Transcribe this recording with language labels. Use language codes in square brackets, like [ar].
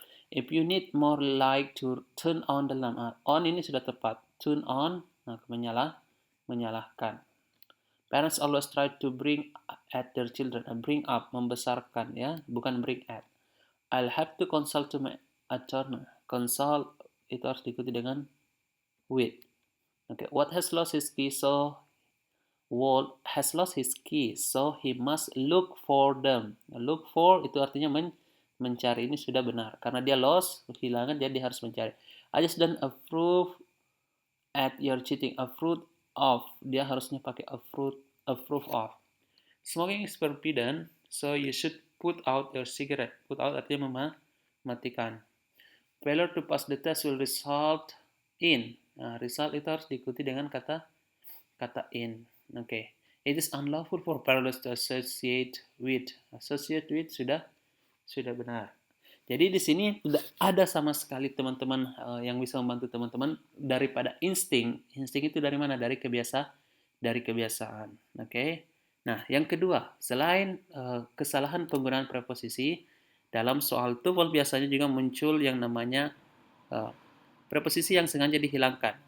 [en] If you need more light to turn on the lamp. On [id] ini sudah tepat. [en] Turn on, [id] menyalahkan. [en] Parents always try to bring at their children. Bring up, [id] membesarkan ya, bukan [en] bring at. I'll have to consult to my attorney. [id] Consult itu harus diikuti dengan with. [en] Okay, what has lost his key, so Walt has lost his keys, so he must look for them. [id] Look for itu artinya mencari. Ini sudah benar. Karena dia lost, kehilangan, dia harus mencari. [en] I just don't approve at your cheating. Approve of. [id] Dia harusnya pakai [en] approve of. Smoking is forbidden, so you should put out your cigarette. Put out [id] artinya mematikan. [en] Failure to pass the test will result in. [id] Nah, result itu harus diikuti dengan kata in. Oke. Okay. [en] It is unlawful for parents to associate with. [id] Associate with sudah benar. Jadi di sini tidak ada sama sekali teman-teman yang bisa membantu teman-teman daripada insting. Insting itu dari mana? Dari kebiasaan. Oke. Okay? Nah, yang kedua, selain kesalahan penggunaan preposisi, dalam soal TOEFL biasanya juga muncul yang namanya preposisi yang sengaja dihilangkan.